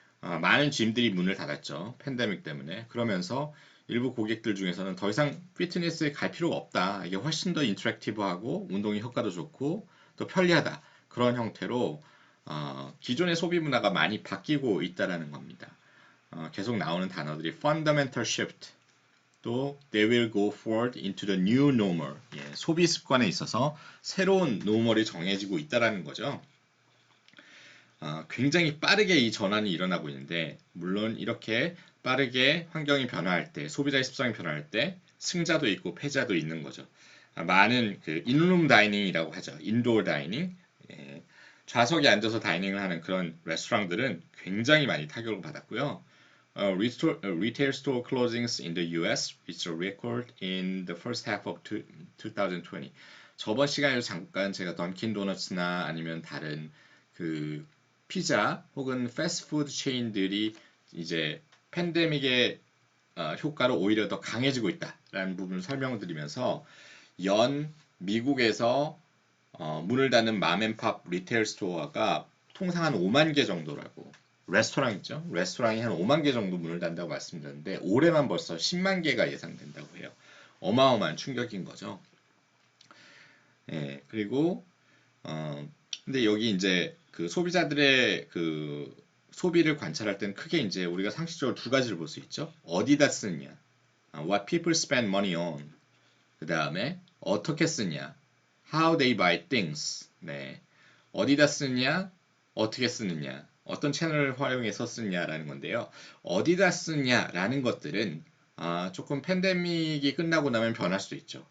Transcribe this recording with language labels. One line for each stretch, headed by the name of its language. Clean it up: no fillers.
Korean: 많은 짐들이 문을 닫았죠. 팬데믹 때문에. 그러면서 일부 고객들 중에서는 더 이상 피트니스에 갈 필요가 없다. 이게 훨씬 더 인터랙티브하고 운동의 효과도 좋고 또 편리하다. 그런 형태로 기존의 소비 문화가 많이 바뀌고 있다라는 겁니다. 계속 나오는 단어들이
English: fundamental shift, 또 they will go forward into the new normal.
Korean: 예, 소비 습관에 있어서 새로운 노멀이 정해지고 있다라는 거죠. 굉장히 빠르게 이 전환이 일어나고 있는데 물론 이렇게 빠르게 환경이 변화할 때 소비자의 습성이 변화할 때 승자도 있고 패자도 있는 거죠. 많은 그 인룸 다이닝이라고 하죠. 인도어 다이닝. 예, 좌석에 앉아서 다이닝을 하는 그런 레스토랑들은 굉장히 많이 타격을 받았고요.
English: Retail store closings in the US reached a record in the first half of 2020.
Korean: 저번 시간에도 잠깐 제가 던킨 도너츠나 아니면 다른 그 피자 혹은 패스트푸드 체인들이 이제 팬데믹의 효과로 오히려 더 강해지고 있다라는 부분을 설명드리면서 연 미국에서 문을 닫는 맘앤팝 리테일 스토어가 통상 한 5만 개 정도라고, 레스토랑 있죠? 레스토랑이 한 5만 개 정도 문을 닫는다고 말씀드렸는데 올해만 벌써 10만 개가 예상된다고 해요. 어마어마한 충격인 거죠. 예, 그리고 근데 여기 이제 그 소비자들의 그 소비를 관찰할 때는 크게 이제 우리가 상식적으로 두 가지를 볼 수 있죠. 어디다 쓰느냐,
English: what people spend money on.
Korean: 그 다음에 어떻게 쓰냐,
English: how they buy things.
Korean: 네, 어디다 쓰느냐, 어떻게 쓰느냐, 어떤 채널을 활용해서 쓰느냐라는 건데요. 어디다 쓰냐라는 것들은 조금 팬데믹이 끝나고 나면 변할 수도 있죠.